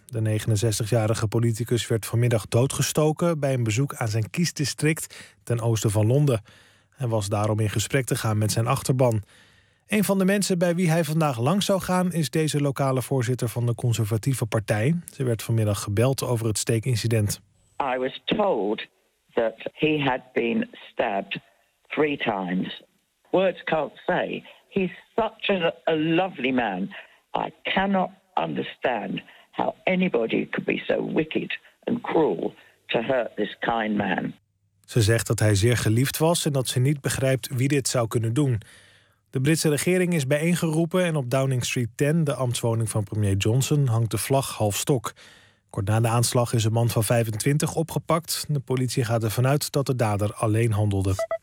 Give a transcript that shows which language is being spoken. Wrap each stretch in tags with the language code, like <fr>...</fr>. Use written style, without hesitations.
<nl>De 69-jarige politicus werd vanmiddag doodgestoken bij een bezoek aan zijn kiesdistrict ten oosten van Londen. Hij was daarom in gesprek te gaan met zijn achterban. Een van de mensen bij wie hij vandaag langs zou gaan is deze lokale voorzitter van de Conservatieve Partij. Ze werd vanmiddag gebeld over het steekincident.</nl> <en>I was told that he had been stabbed 3 times. Words can't say. He's such a lovely man. I cannot understand how anybody could be so wicked and cruel to hurt this kind man.</en> <nl>Ze zegt dat hij zeer geliefd was en dat ze niet begrijpt wie dit zou kunnen doen. De Britse regering is bijeengeroepen en op Downing Street 10, de ambtswoning van premier Johnson, hangt de vlag half stok. Kort na de aanslag is een man van 25 opgepakt. De politie gaat ervan uit dat de dader alleen handelde.</nl>